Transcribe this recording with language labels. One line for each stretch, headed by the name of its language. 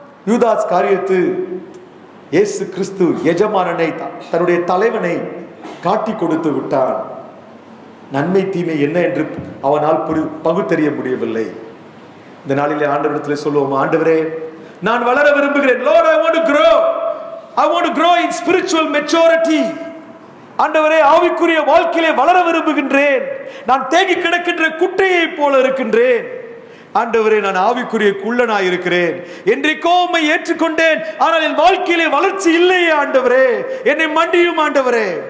Tamil: யூதாஸ் காரியத்து இயேசு கிறிஸ்து எஜமானனை, தன்னுடைய தலைவனை காட்டி கொடுத்து விட்டான். நன்மை தீமை என்ன என்று அவனால் பகுத்தறிய முடியவில்லை. இந்த நாளிலே ஆண்டவரிடத்தில் சொல்லுவோம், ஆண்டவரே நான் வளர விரும்புகிறேன்.
English: Lord, I want to grow. I want to grow in spiritual maturity.
Tamil: ஆண்டவரே ஆவிக்குரிய வாழ்க்கையிலே வளர விரும்புகின்றேன். நான் தேங்கி கிடக்கின்ற குட்டையை போல இருக்கின்றேன். ஆண்டவரே நான் ஆவிக்குரிய குள்ளனாய் இருக்கிறேன். என்றைக்கோ உம்மை ஏற்றுக்கொண்டேன், ஆனால் என் வாழ்க்கையிலே வளர்ச்சி இல்லையே ஆண்டவரே, என்னை மன்னியும் ஆண்டவரே.